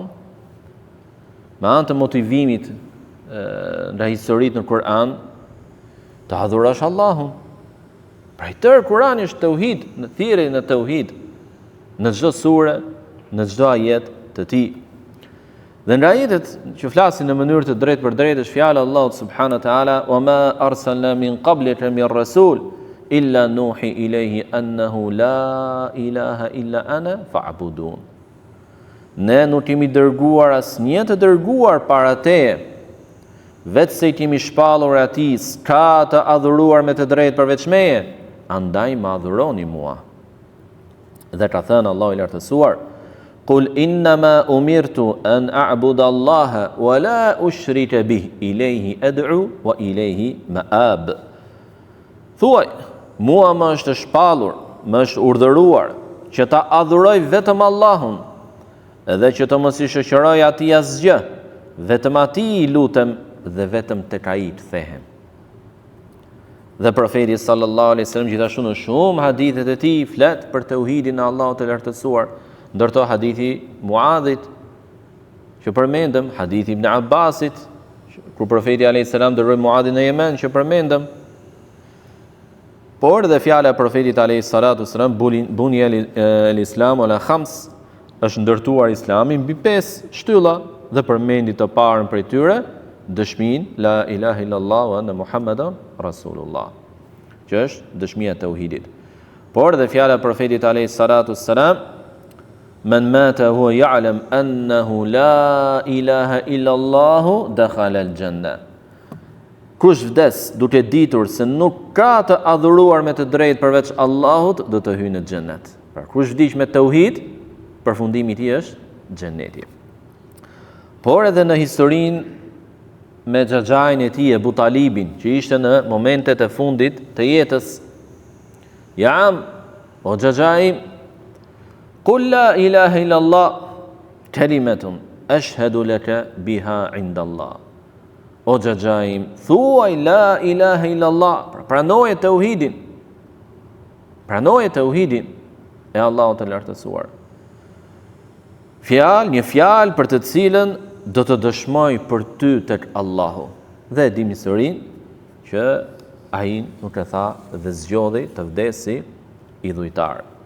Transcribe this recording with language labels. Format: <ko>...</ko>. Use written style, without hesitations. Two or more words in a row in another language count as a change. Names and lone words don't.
<sq>Me anë të motivimit nga historitë në Kur'an, të adhurosh Allahun. Pra i tërë Kur'ani është tauhid, në thirrje në tauhid, në çdo sure, në çdo ajet të tij. Dhe nga ajetet që flasin në mënyrë të drejtë për drejtë është fjala e Allahut</sq> <ar>سبحانه وتعالى وما أرسلنا من قبلك من رسول إلا نوحي إليه أنه لا إله إلا أنا فاعبدون."</ar> <sq>Ne nuk kemi dërguar asnjë të dërguar para teje, vetë se i kemi shpallur atij s'ka të adhuruar me të drejtë përveç meje, andaj më adhuroni mua. Dhe ka thënë Allahu i lartësuar:</sq> <ar>"قل إنما أمرت أن أعبد الله ولا أشرك به إليه أدعو وإليه مآب."</ar> <sq>Thuaj, mua më është shpallur, më është urdhëruar që ta adhuroj vetëm Allahun, edhe që të mos i shoqëroj atij asgjë, vetëm atij i lutem dhe vetëm tek ai të thehem. Dhe profeti</sq> <ar>صلى الله عليه وسلم</ar> <sq>gjithashtu në shumë hadithet e tij flet për tauhidin e Allahut të lartësuar, ndërto hadithi Muadhit që përmendëm, hadithi Ibn Abbasit, kur profeti</sq> <ar>عليه السلام</ar> <sq>dërgoi Muadhin në Yemen që përmendëm, por dhe fjala e profetit</sq> <ar>عليه الصلاة والسلام بني الإسلام على خمس,</ar> <sq>është ndërtuar Islami mbi 5 shtylla dhe përmendi të parën prej tyre, dëshmin</sq> <ar>لا إله إلا الله وأن محمدا رسول الله,</ar> <sq>që është dëshmia e tauhidit. Por dhe fjala e profetit</sq> <ar>عليه الصلاة والسلام من مات وهو يعلم أنه لا إله إلا الله دخل الجنة."</ar> <sq>Kush vdes duke ditur se nuk ka të adhuruar me të drejtë përveç Allahut, do të hyjë në xhennet. Pra kush vdiq me tauhid, përfundimi i tij është xheneti. Por edhe në historinë me xhaxhain e tij Abu Talibin, që ishte në momentet e fundit të jetës:</sq> <ar>"يا عم,</ar> <sq>o xhaxhai,</sq> <ar>قل لا إله إلا الله كلمة أشهد لك بها عند الله."</ar> <sq>O xhaxhai, thuaj</sq> <ar>لا إله إلا الله,</ar> <sq>pranoje tauhidin. Pranoje tauhidin e Allahut të lartësuar. Një fjalë për të cilën do të dëshmoj për ty tek Allahu. Dhe e dim historinë që ai nuk e tha dhe zgjodhi të vdesi idhujtar.</sq>